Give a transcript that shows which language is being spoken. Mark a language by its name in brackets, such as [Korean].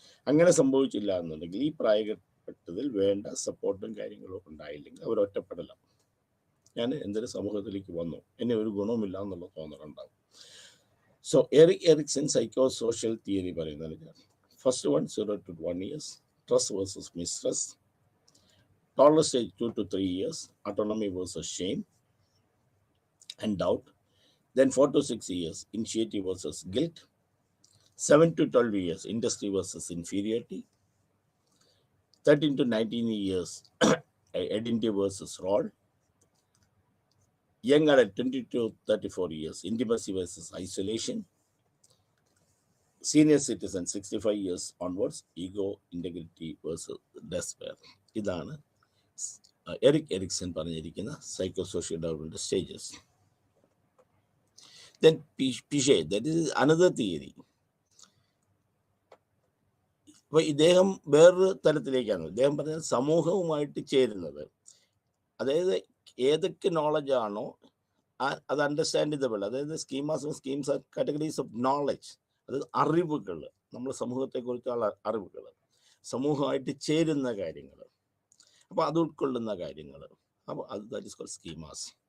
[Malayalam] അങ്ങനെ സംഭവിച്ചില്ല എന്നുണ്ടെങ്കിൽ ഈ പ്രായപ്പെട്ടതിൽ വേണ്ട സപ്പോർട്ടും കാര്യങ്ങളും ഉണ്ടായില്ലെങ്കിൽ അവർ ഒറ്റപ്പെടലാണ്. ഞാൻ എന്തൊരു സമൂഹത്തിലേക്ക് വന്നു, എന്നെ ഒരു ഗുണവുമില്ല എന്നുള്ള തോന്നലുണ്ടാകും. [English] so Erik Erikson psychosocial theory [Malayalam] പറയുന്നത്, [English] First one 0 to 1 years, trust versus mistrust. Toddler stage 2 to 3 years, autonomy versus shame and doubt. Then 4 to 6 years, initiative versus guilt. 7 to 12 years, industry versus inferiority. 13 to 19 years, identity versus role. Young adult 20 to 34 years, intimacy versus isolation. Senior citizen 65 years onwards, ego integrity versus despair. [Malayalam] ഇതാണ് Eric Ericsson പറഞ്ഞിരിക്കുന്ന psycho social development stages. [English] Then Piaget, that is another theory. [Malayalam] അപ്പോൾ ഇദ്ദേഹം വേറൊരു തലത്തിലേക്കാണ്. ഇദ്ദേഹം പറഞ്ഞത് സമൂഹവുമായിട്ട് ചേരുന്നത്, അതായത് ഏതൊക്കെ നോളജാണോ അത് അണ്ടർസ്റ്റാൻഡിബിൾ, അതായത് സ്കീംസ് കാറ്റഗറീസ് ഓഫ് നോളജ്, അതായത് അറിവുകൾ, നമ്മുടെ സമൂഹത്തെക്കുറിച്ചുള്ള അറിവുകൾ, സമൂഹമായിട്ട് ചേരുന്ന കാര്യങ്ങൾ, അപ്പോൾ അത് ഉൾക്കൊള്ളുന്ന കാര്യങ്ങൾ, അപ്പോൾ അത് [English] That is called schemas.